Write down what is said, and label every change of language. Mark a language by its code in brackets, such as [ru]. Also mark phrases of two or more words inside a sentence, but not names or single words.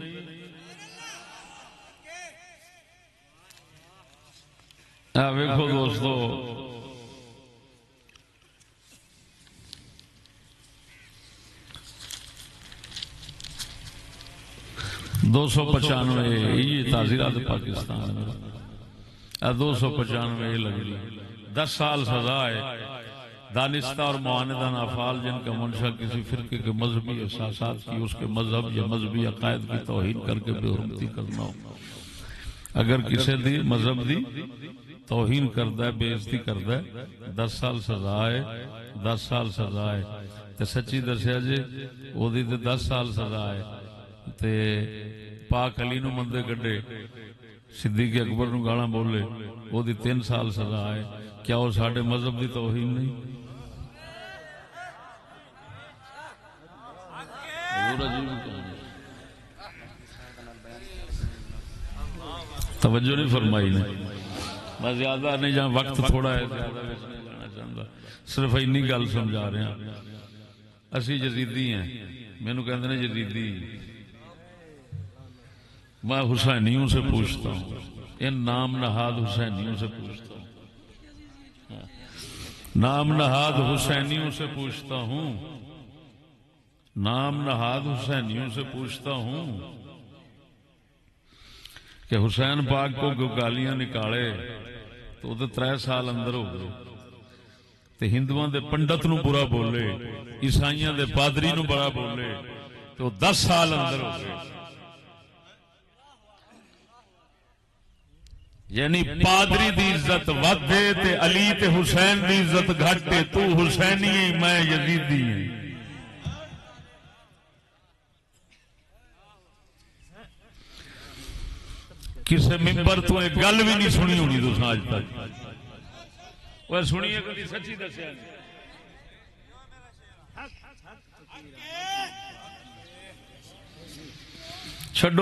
[ur] ویکھو دوستو، 295 یہ تعزیرات پاکستان میں 295 لگی 10 سال سزا ہے. دانستہ اور معاندان افعال جن کا منشا کسی فرقے کے مذہبی احساسات کی، اس کے مذہب یا مذہبی عقائد کی توہین کر کے بے حرمتی کرنا ہو. [pa] اگر کسی دی مذہب دی توہین کردا ہے، بے عزتی کردا ہے، 10 سال سزا ہے. 10 سال سزا ہے. تے سچی دسیا جی او دی تے 10 سال سزا ہے. تے پاک علی نو مندے کڈے، صدیق اکبر نو گالاں بولے، او دی 3 سال سزا ہے. کیا وہ ساڈے مذہب دی توہین نہیں؟ توجہ نہیں فرمائی نے. [ur] میں زیادہ نہیں جہاں وقت تھوڑا ہے زیادہ نہیں جانا چاہتا، صرف [pa] اینی گل [ur] سمجھا رہے ہیں. [pa] اسی یزیدی ہیں، مینوں کہندے نے یزیدی. [ur] میں حسینیوں سے پوچھتا ہوں، ان نام نہاد حسینیوں سے پوچھتا ہوں، نام نہاد حسینیوں سے پوچھتا ہوں، نام نہاد حسینیوں سے پوچھتا ہوں کہ حسین پاک کو گالیاں نکالے تو وہ 3 سال اندر ہو گئے. [pa] تے ہندوؤں دے پنڈت نو برا بولے، عیسائیاں دے پادری نو برا بولے تو 10 سال اندر ہو گئے. یعنی پادری دی عزت ودے تے علی تے حسین دی عزت گھٹے. [ur] تو حسینی ہے، میں یزیدی ہوں. [pa] کسے ممبر تو ایک گل بھی نہیں سنی ہونی تو آج تک. وہ سنیے کبھی سچی دسیا چھڈو.